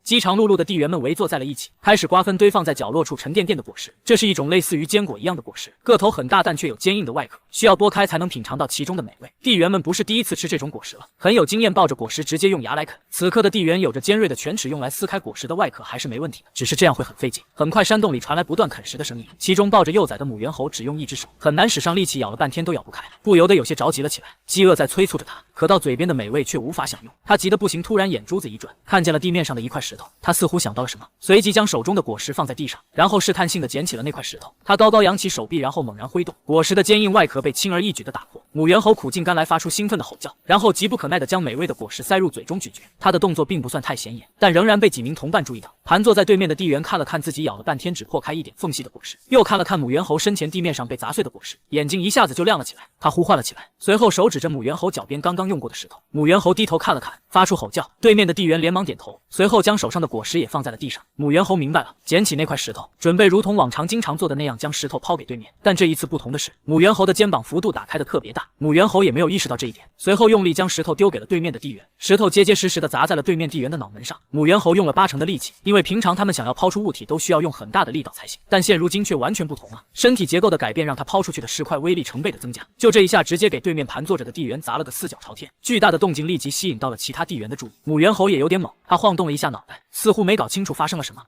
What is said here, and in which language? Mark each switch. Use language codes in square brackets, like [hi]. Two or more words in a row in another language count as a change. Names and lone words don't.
[zh] 飢腸轆轆的地緣們圍坐在了一起，開始瓜分堆放在角落處沉甸甸的果實。這是一種類似於堅果一樣的果實，個頭很大，但卻有堅硬的外殼，需要剝開才能品嘗到其中的美味。地緣們不是第一次吃這種果實了，很有經驗，抱着果實直接用牙來啃。此刻的地緣有着尖銳的犬齒，用來撕開果實的外殼還是沒問題的，只是這樣會很費勁。很快山洞裡傳來不斷啃食的聲音，其中抱着幼崽的母猿猴只用一隻手，很難使上力氣，咬了半天都咬不開，不由得有些着急了起來。飢餓在催促着他，可到嘴邊的美味卻無法享用。他急得不行，突然眼珠子一轉，看見了地面上的一塊石頭，他似乎想到了什麼，隨即將手中的果實放在地上，然後試探性地撿起了那塊石頭。他高高揚起手臂，然後猛然揮動，果實的堅硬外殼被輕而易舉地打破。母猿猴苦盡甘來，發出興奮的吼叫，然後急不可耐地將美味的果實塞入嘴中咀嚼。他的動作並不算太顯眼，但仍然被幾名同伴注意到。盤坐在對面的地緣看了看自己咬了半天只破開一點縫隙的果實，又看了看母猿猴身前地面上被砸碎的果實，眼睛一下子就亮了起来。他呼喚了起來，隨後手指着母猿猴腳邊剛剛用過的石頭。母猿猴低頭看了看，發出吼叫。對面的地緣連忙點頭，隨後將手上的果實也放在了地上。母猿猴明白了，撿起那塊石頭，準備如同往常經常做的那樣將石頭拋給對面。但這一次不同的是，母猿猴的肩膀幅度打開的特別大，母猿猴也沒有意識到這一點，隨後用力將石頭丟給了對面的地緣。石頭結結實實地砸在了對面地緣的腦門上。母猿猴用了80%的力氣，因為平常他們想要拋出物體都需要用很大的力道才行，但現如今卻完全不同了。身體結構的改變讓他拋出去的石塊威力成倍的增加，就這一下直接給對面盤坐着的地緣砸了個四腳朝天。巨大的動靜立即吸引到了其他地緣的注意。母猿猴也有點懵，他晃動了一下腦袋，似乎沒搞清楚發生了什麼。